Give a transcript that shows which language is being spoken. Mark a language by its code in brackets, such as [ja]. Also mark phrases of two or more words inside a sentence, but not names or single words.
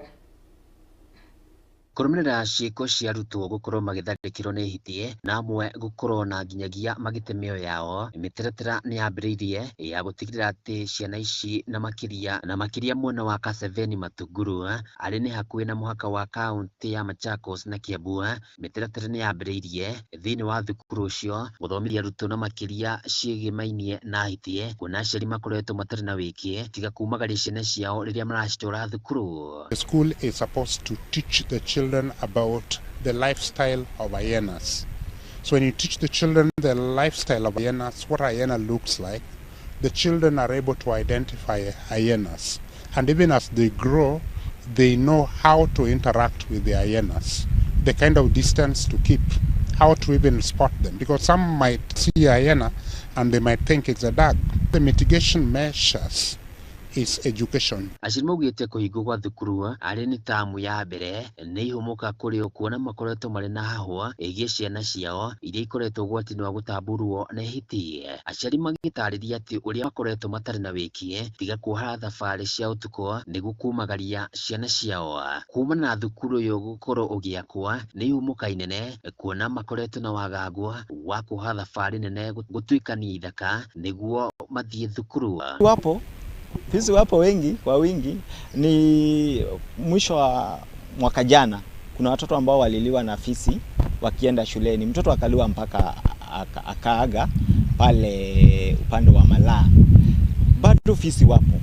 [ki] Kũrũmĩrĩra ciĩko cia arutwo gũkorwo magĩtharĩkĩrwo nĩ hiti na amwe gũkorwo na nginyagia magĩte mĩoyo yao, mĩtaratara nĩ yambĩrĩirie ya gũtigĩrĩra atĩ ciana ici na makĩria mwena wa Kaseveni Matunguru arĩ nĩ hakuhĩ na mũhaka wa kaunti ya Machakos na Kiambu. Mĩtaratara nĩ yambĩrĩirie thĩinĩ wa thukuru ũcio gũthomithia arutwo na makĩria ciĩgĩmainie na hiti, kuona aciari makoretwo matarĩ na wĩki tiga kumagaria ciana ciao rĩrĩa maracitwara thukuru. [en] The school is supposed to teach the children about the lifestyle of hyenas. So when you teach the children the lifestyle of hyenas, what a hyena looks like, the children are able to identify hyenas. And even as they grow, they know how to interact with the hyenas, the kind of distance to keep, how to even spot them. Because some might see a hyena and they might think it's a dog. The mitigation measures is education. [ki] Aciari maugĩte kũhingwo gwa thukuru arĩ nĩ tamu ya mbere nĩ ihũmũka kũrĩ o kuona makoretwo marĩ na hahwa ĩgiĩ ciana ciao iria ikoretwo ũgwati-inĩ wa gũtamburwo nĩ hiti. Aciari magĩtarĩria atĩ ũrĩa makoretwo matarĩ na wĩki tiga kuoha thabarĩ cia ũtukũ nĩguo kumagaria ciana ciao. Kumana na thukuru ũyũ gũkorwo ũgĩakwo nĩ ihũmũka inene kuona makoretwo na wagagu wa kuoha thabarĩ nene gũtuĩkania ithaka nĩguo mathiĩ thukuru. [sw] Fisi wapo wengi kwa wingi. Ni mwisho wa mwaka jana kuna watoto ambao waliliwa na fisi wakienda shuleni. Mtoto akaliwa mpaka akaaga pale upande wa Malaa. Bado fisi wapo.